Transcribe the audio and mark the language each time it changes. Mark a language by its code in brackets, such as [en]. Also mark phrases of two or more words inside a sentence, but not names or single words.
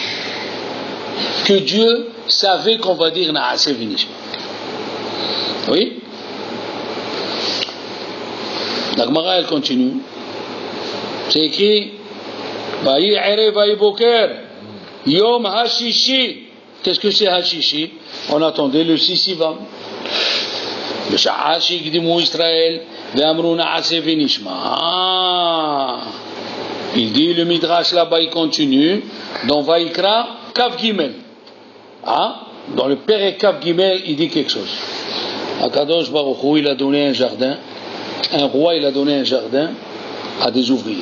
[fr] Que Dieu savait qu'on va dire [he] נעשה ונשמע. [fr] Oui? La Gemara elle continue. C'est écrit [he] ויהי ערב ויהי בוקר, יום השישי. [fr] Qu'est-ce que c'est Hashishi? On attendait le Sissivam. [he] בשעה שהקדימו ישראל ואמרו נעשה ונשמע. [fr] Il dit, le Midrash là-bas, il continue, dans Vaïkra, [he] כ"ג. [fr] Dans le Perek [he] כ"ג, [fr] il dit quelque chose. [he] הקדוש ברוך הוא, [fr] il a donné un jardin, un roi, il a donné un jardin à des ouvriers.